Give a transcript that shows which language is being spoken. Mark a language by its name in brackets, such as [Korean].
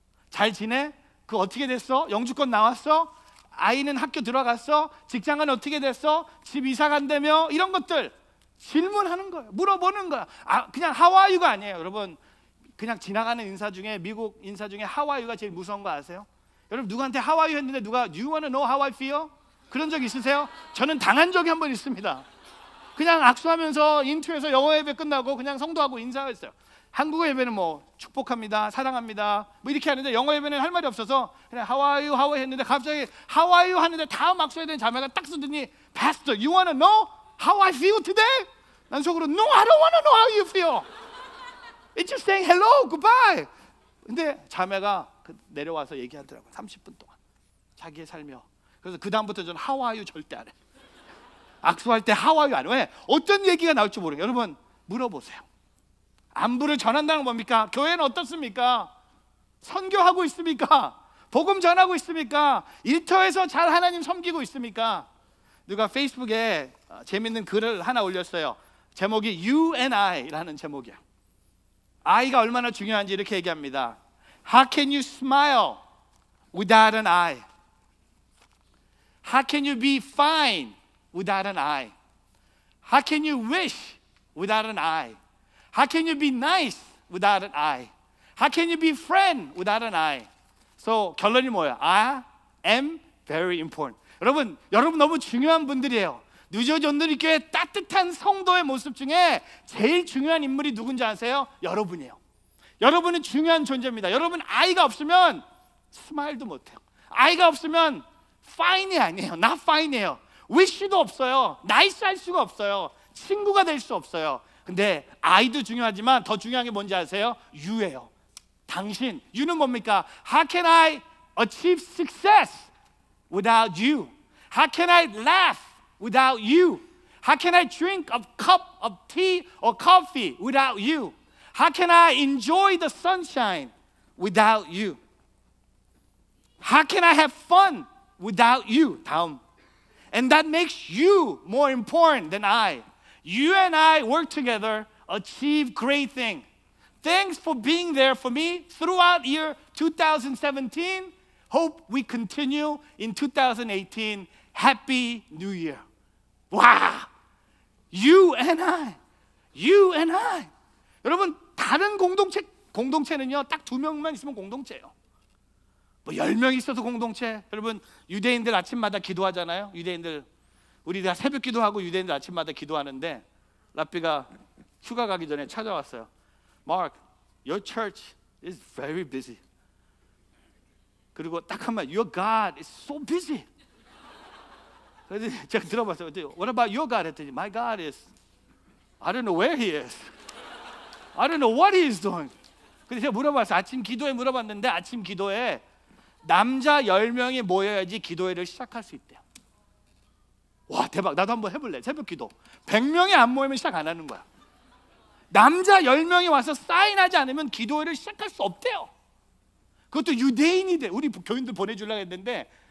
[Korean] 잘 지내? 그 어떻게 됐어? 영주권 나왔어? 아이는 학교 들어갔어? 직장은 어떻게 됐어? 집 이사 간다며? 이런 것들 질문하는 거예요. 물어보는 거야. 그냥 하와이유가 아니에요. 여러분 그냥 지나가는 인사 중에 미국 인사 중에 하와이유가 제일 무서운 거 아세요? 여러분 누구한테 하와이유 했는데 누가 [English] You wanna know how I feel? [Korean] 그런 적 있으세요? 저는 당한 적이 한 번 있습니다. 그냥 악수하면서 인투에서 영어 예배 끝나고 그냥 성도하고 인사했어요. 한국어 예배는 뭐 축복합니다, 사랑합니다 뭐 이렇게 하는데 영어 예배는 할 말이 없어서 그냥 하와이유 했는데 갑자기 하와이유 하는데 다음 악수해야 되는 자매가 딱 쓰더니 [English] Pastor, you wanna know how I feel today? [Korean] 난 속으로 [English] No, I don't wanna know how you feel. It's just saying hello, goodbye. [Korean] 근데 자매가 내려와서 얘기하더라고요. 30분 동안 자기의 삶이요. 그래서 그 다음부터 저는 하와이유 절대 안 해. 악수할 때 하와이유 안 해. 왜? 어떤 얘기가 나올지 모르겠어요. 여러분 물어보세요. 안부를 전한다는 뭡니까? 교회는 어떻습니까? 선교하고 있습니까? 복음 전하고 있습니까? 일터에서 잘 하나님 섬기고 있습니까? 누가 페이스북에 재밌는 글을 하나 올렸어요. 제목이 [English] You and I [Korean] 라는 제목이야. I가 얼마나 중요한지 이렇게 얘기합니다. [English] How can you smile without an eye? How can you be fine without an eye? How can you wish without an eye? How can you be nice without an eye? How can you be friend without an eye? So [Korean] 결론이 뭐예요? [English] I am very important. [Korean] 여러분 너무 중요한 분들이에요. 뉴저지 온누리교회 따뜻한 성도의 모습 중에 제일 중요한 인물이 누군지 아세요? 여러분이에요. 여러분은 중요한 존재입니다. 여러분 아이가 없으면 스마일도 못해요. 아이가 없으면 fine이 아니에요. not fine이에요. wish도 없어요. nice 할 수가 없어요. 친구가 될 수 없어요. 근데 아이도 중요하지만 더 중요한 게 뭔지 아세요? you예요. 당신. you는 뭡니까? [English] How can I achieve success without you? How can I laugh without you? How can I drink a cup of tea or coffee without you? How can I enjoy the sunshine without you? How can I have fun without you? [Korean] 다음. [English] And that makes you more important than I. You and I work together, achieve great things. Thanks for being there for me throughout year 2017. Hope we continue in 2018. Happy New Year. [Korean] 와! [English] You and I. You and I. [Korean] 여러분 다른 공동체는요 딱 2명만 있으면 공동체예요. 뭐 10명 있어도 공동체. 여러분 유대인들 아침마다 기도하잖아요. 유대인들 우리가 새벽 기도하고 유대인들 아침마다 기도하는데 라삐가 휴가 가기 전에 찾아왔어요. [English] Mark, your church is very busy. [Korean] 그리고 딱 한마디, [English] Your God is so busy. [Korean] 그래서 제가 들어봤어요. [English] What about your God? [Korean] 했더니 [English] My God is, I don't know where he is. I don't know what he is doing. [Korean] 그래서 제가 물어봤어요. 아침 기도에 물어봤는데 아침 기도에 남자 10명이 모여야지 기도회를 시작할 수 있대요. 와 대박. 나도 한번 해볼래. 새벽 기도 100명이 안 모이면 시작 안 하는 거야. 남자 10명이 와서 사인하지 않으면 기도회를 시작할 수 없대요. 그것도 유대인이 돼. 우리 교인들 보내주려고 했는데